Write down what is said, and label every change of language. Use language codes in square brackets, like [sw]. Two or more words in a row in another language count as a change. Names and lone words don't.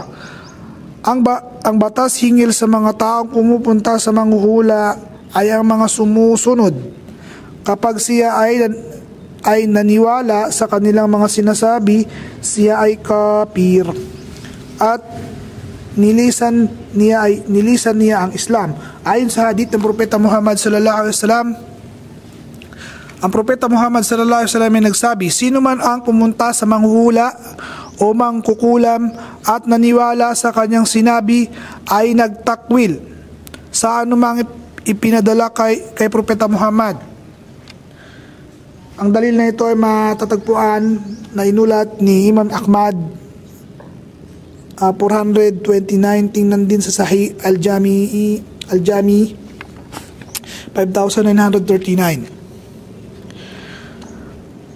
[tl] Ang batas hingil sa mga taong pumupunta sa manghuhula ay ang mga sumusunod. Kapag siya ay naniwala sa kanilang mga sinasabi, siya ay kafir at nilisan niya ang Islam. Ayon sa hadith ng Propeta Muhammad [ar] صلى الله عليه وسلم, [tl] ang Propeta Muhammad [ar] صلى الله عليه وسلم [tl] ay nagsabi, sino man ang pumunta sa manghuhula o mangkukulam at naniwala sa kanyang sinabi ay nagtakwil sa anumang ipinadala kay Propeta Muhammad. Ang dalil na ito ay matatagpuan na inulat ni Imam Ahmad 429, tingnan din sa Sahih Al-Jami 5939.